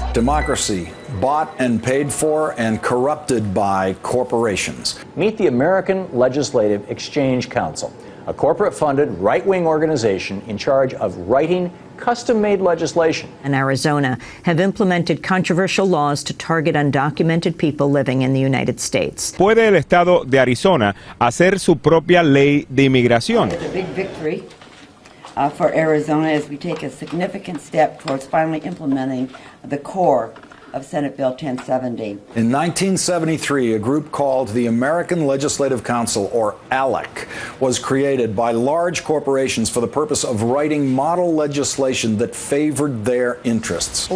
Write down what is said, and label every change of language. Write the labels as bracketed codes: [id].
[en] Democracy, bought and paid for and corrupted by corporations. Meet the American Legislative Exchange Council, a corporate-funded right-wing organization in charge of writing custom-made legislation. In Arizona have implemented controversial laws to target undocumented people living in the United States. [es] Puede el estado de Arizona hacer su propia ley de inmigración. [en] It's a big victory for Arizona as we take a significant step towards finally implementing the core of Senate Bill 1070. In 1973, a group called the American Legislative Council, or ALEC, was created by large corporations for the purpose of writing model legislation that favored their interests.